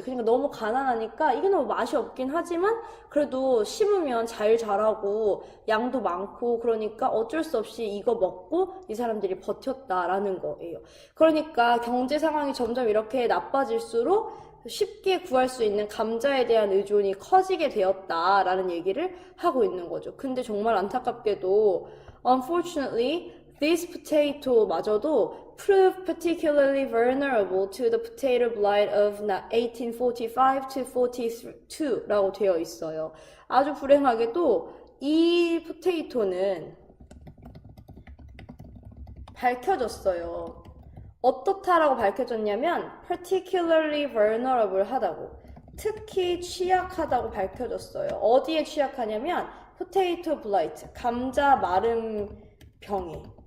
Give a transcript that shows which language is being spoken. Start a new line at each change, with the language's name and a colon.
Korean: 그러니까 너무 가난하니까 이게 너무 맛이 없긴 하지만 그래도 심으면 잘 자라고 양도 많고 그러니까 어쩔 수 없이 이거 먹고 이 사람들이 버텼다라는 거예요. 그러니까 경제 상황이 점점 이렇게 나빠질수록 쉽게 구할 수 있는 감자에 대한 의존이 커지게 되었다라는 얘기를 하고 있는 거죠. 근데 정말 안타깝게도
English: Unfortunately, this potato
Korean: 마저도
English: proved particularly vulnerable to the potato blight of 1845 to 42라고 되어 있어요.
Korean: 아주 불행하게도 이 포테이토는 밝혀졌어요. 어떻다라고 밝혀졌냐면
English: particularly vulnerable
Korean: 하다고, 특히 취약하다고 밝혀졌어요. 어디에 취약하냐면 포테이토 블라이트, 감자 마름 병에.